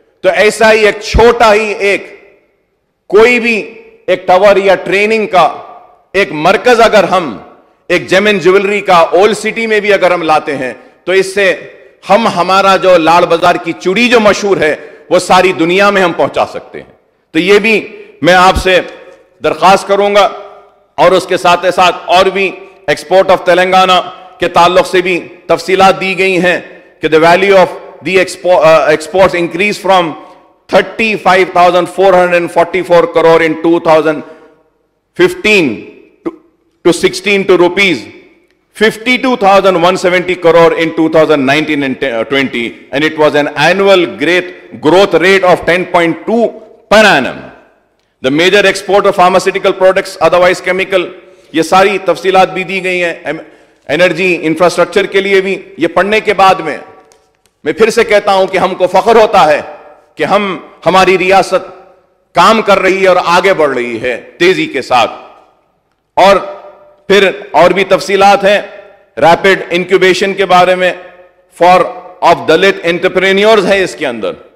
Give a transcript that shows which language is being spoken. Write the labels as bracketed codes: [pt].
[ur] تو ایسا ہی ایک چھوٹا ہی ایک کوئی بھی ایک ٹاور یا ٹریننگ کا ایک مرکز اگر ہم ایک جیم اینڈ جیولری کا اولڈ سٹی میں بھی اگر ہم لاتے ہیں تو اس سے ہم ہمارا جو لاڑ بازار کی چوڑی جو مشہور ہے وہ ساری دنیا میں ہم پہنچا سکتے ہیں. تو یہ بھی میں آپ سے درخواست کروں گا. اور اس کے ساتھ ساتھ اور بھی [en] Export of Telangana کے تعلق سے بھی تفصیلات دی گئی ہیں کہ the value of the exports increased from 35,444 crore in 2015 to 16 to rupees 52,170 crore in 2019 and 20, and it was an annual growth rate of 10.2 per annum. The major export of pharmaceutical products, otherwise chemical, یہ ساری تفصیلات بھی دی گئی ہیں. [ur] Energy infrastructure کے لیے بھی یہ پڑھنے کے بعد میں پھر سے کہتا ہوں کہ ہم کو فخر ہوتا ہے کہ ہماری ریاست کام کر رہی ہے اور آگے بڑھ رہی ہے تیزی کے ساتھ. اور پھر اور بھی تفصیلات ہیں ریپڈ انکیوبیشن کے بارے میں فار آف دلت انٹرپرینیورز ہے اس کے اندر.